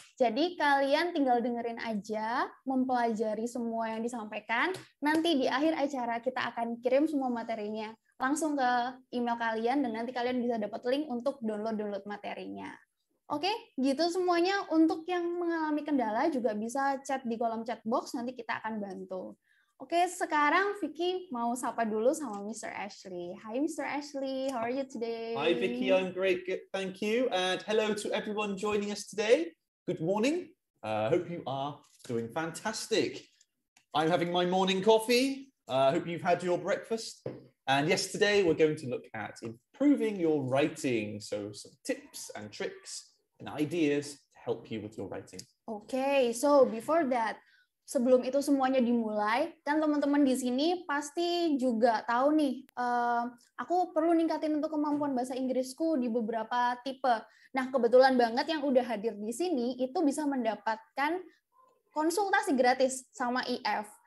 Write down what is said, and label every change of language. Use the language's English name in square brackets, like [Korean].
[Indonesian] Jadi kalian tinggal dengerin aja, mempelajari semua yang disampaikan, nanti di akhir acara kita akan kirim semua materinya langsung ke email kalian, dan nanti kalian bisa dapat link untuk download materinya. Oke, gitu semuanya. Untuk yang mengalami kendala juga bisa chat di kolom chat box, nanti kita akan bantu. Oke, sekarang Vicky mau sapa dulu sama Mr. Ashley. [English] Hi Mr. Ashley, how are you today? Hi Vicky, I'm great, good, thank you. And hello to everyone joining us today. Good morning. Hope you are doing fantastic. I'm having my morning coffee. Hope you've had your breakfast. And yes, today we're going to look at improving your writing. So some tips and tricks and ideas to help you with your writing. Okay, so before that, [Indonesian] sebelum itu semuanya dimulai, kan teman-teman di sini pasti juga tahu nih, aku perlu ningkatin untuk kemampuan bahasa Inggrisku di beberapa tipe. Nah, kebetulan banget yang udah hadir di sini itu bisa mendapatkan konsultasi gratis sama IF.